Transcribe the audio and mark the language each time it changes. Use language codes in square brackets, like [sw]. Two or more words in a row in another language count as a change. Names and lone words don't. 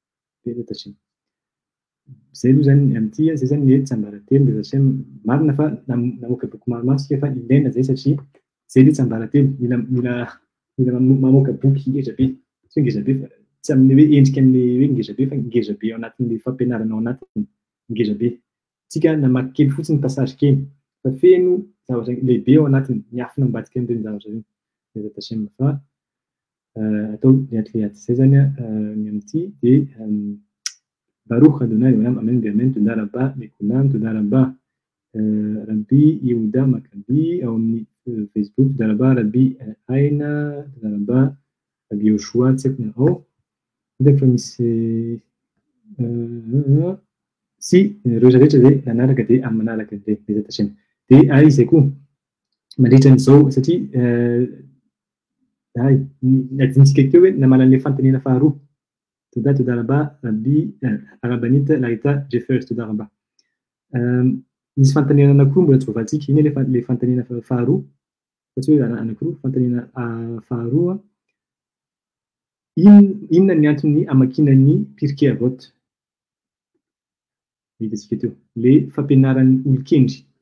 [mg] Zay aloha zany amin'ity zay zany le tsiambaratelo bezasemy marina fa namoaka boky maromaro sika fa ilaina zay satria zay le tsiambaratelo mila mamoaka boky ngeza be tsy ngeza be fa tsy amin'ny hoe endrika an'le hoe ngeza be fa ngeza be ao anatin'le fampianarana ao anatiny ngeza be. Tsika namaky kely fotsiny passage kely fa feno zavatra lehibe ao anatiny miafina ambadika an'ireny zavatra ireny bezasemy fa atao lehatlehaty zay zany ny amin'ity dia [he] ברוך אדוני עולם אמן ואמן תודה רבה מכולם תודה רבה רבי יהודה מכבי [mg] ao amin'ny Facebook [he] תודה רבה רבי אינה תודה רבה רבי יהושע [mg] tsy haiko na ao hitako fa misy sy rehetra rehetra zay nanaraka dia amin'ny manaraka an'ilay [he] בעזרת השם. [mg] Dia izay koa mandritra an'izao satria nadinitsika teo hoe namala an'ilay fanontaniana faharoa. [he] תודה רבה רבי אגבניט לייטה ג'יפרס תודה רבה [mg] nisy fanontaniana anankiroa mbola tsy voavantsika. Iny le fanontaniana faharoa, satria hoe anankiroa fanontaniana faharoa. Inona ny antony amakiana ny pirkei avot? Hitantsika teo le fampianaran'ny olon-kendry.